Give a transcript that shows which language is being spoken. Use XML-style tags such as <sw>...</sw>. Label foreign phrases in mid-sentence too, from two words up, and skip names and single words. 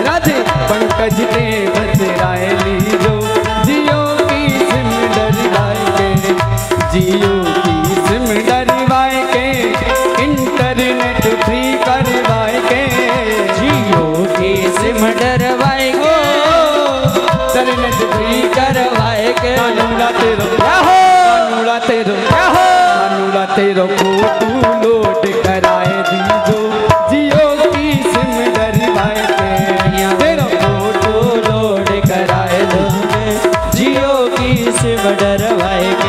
<bra>राधे पंकज ते बतराए लीजो, जियो की सिम डरवाए के, जियो की सिम डरवाए के,</bra> <en>internet free</en> <bra>करवाए के, जियो की सिम डरवाए के,</bra> <en>internet free</en> <bra>करवाए के। कानूला तेरो कानूला तेरो कानूला तेरो</bra> <en>photo load</en> <bra>कराए दीजो, जियो की सिम डरवाए के। तेरो</bra> <en>photo load</en> <bra>कराए दो, जियो की सिम डरवाए के।</bra>